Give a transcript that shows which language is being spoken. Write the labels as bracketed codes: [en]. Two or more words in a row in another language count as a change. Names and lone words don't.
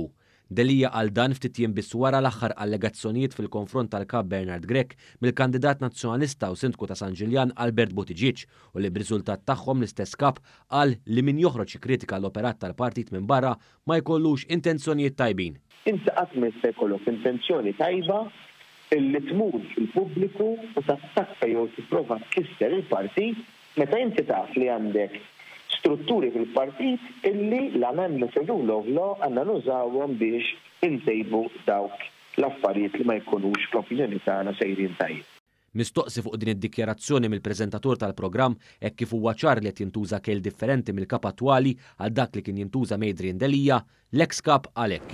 [mt] Delija għal dan ftit jiem biss wara l-aħħar allegazzjonijiet fil-konfront tal-kap Bernard Grech mill-kandidat nazzjonalista u sindku ta' San Ġiljan Albert Buttigieg u li b'riżultat tagħhom l-istess kap qal li min joħroġ jikkritika l-operat tal-partit minn barra ma jkollux intenzjonijiet tajbin. Inti qatt ma jista' jkollok intenzjoni tajba illi tmur fil-pubbliku u tattakka jew tipprova tkisser il-partit meta inti taf li għandek strutturi fil-partit illi l- [en] amendments rule of law [mt] għandna nużawhom biex intejbu dawk l-affarijiet li ma jkunux fl-opinjoni tagħna sejrin tajjeb. Mistoqsi fuq din id-dikjarazzjoni mill-preżentatur tal-programm hekk kif huwa ċar li qed jintuża kell differenti mill-kap attwali għal dak li kien jintuża Adrian Delija, l-eks kap għalhekk.